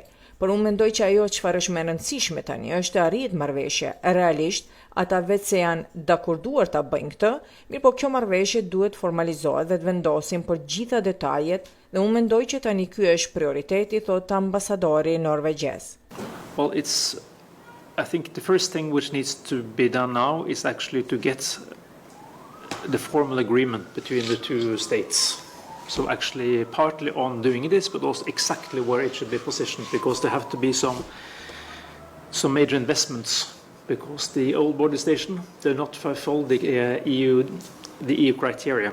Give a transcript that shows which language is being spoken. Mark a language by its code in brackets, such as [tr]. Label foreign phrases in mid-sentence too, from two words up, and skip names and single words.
[sq] Por unë mendoj që ajo çfarë është më e rëndësishme tani është të arrihet marrëveshje. Realisht, ata vetë se janë dakorduar ta bëjnë këtë, mirë po kjo marrëveshje duhet formalizohet dhe të vendosin për gjitha detajet dhe unë mendoj që tani ky është prioriteti, thot ambasadori norvegjez. [en] Well, I think the first thing which needs to be done now is actually to get the formal agreement between the two states. So actually partly on doing this, but also exactly where it should be positioned, because there have to be some major investments, because the old border station, they're not fulfill the EU criteria.